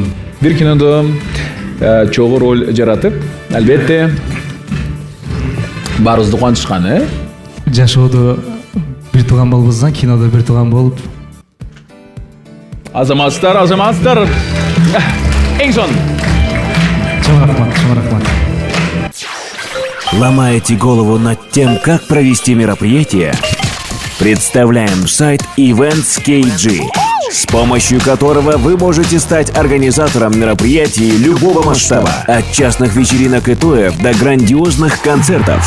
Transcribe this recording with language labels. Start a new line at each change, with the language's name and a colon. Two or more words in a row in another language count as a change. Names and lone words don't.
Kyrgyz: бир кинодо чогуу роль жаратып, албетте баарыбызды кубанычкан, Жашоодо бир тууган болбосоң, кинодо бир тууган болуп. Азаматстар. Эң сонун. Чоң рахмат.
Russian: Ломаете голову над тем, как провести мероприятие? Представляем сайт Events KG, с помощью которого вы можете стать организатором мероприятий любого масштаба. От частных вечеринок и тоев до грандиозных концертов.